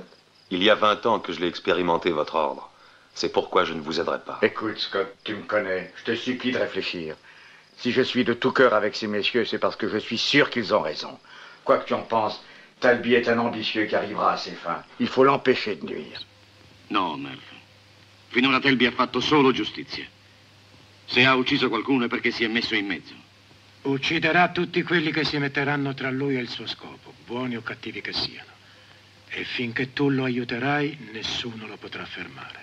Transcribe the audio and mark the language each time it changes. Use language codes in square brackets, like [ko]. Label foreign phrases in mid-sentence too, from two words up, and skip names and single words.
[fr] Il y a 20 ans que je l'ai expérimenté, votre ordre. C'est pourquoi je ne vous aiderai pas. Écoute, Scott, tu me connais. Je te supplie de réfléchir. Si je suis de tout cœur avec ces messieurs, c'est parce que je suis sûr qu'ils ont raison. Quoi que tu en penses, Talby est un ambitieux qui arrivera à ses fins. Il faut l'empêcher de nuire. [it] No, Murphy. Finora Talby ha fatto solo giustizia. Se ha ucciso qualcuno è perché si è messo in mezzo. Ucciderà tutti quelli che si metteranno tra lui e il suo scopo, buoni o cattivi che siano. E finché tu lo aiuterai, nessuno lo potrà fermare.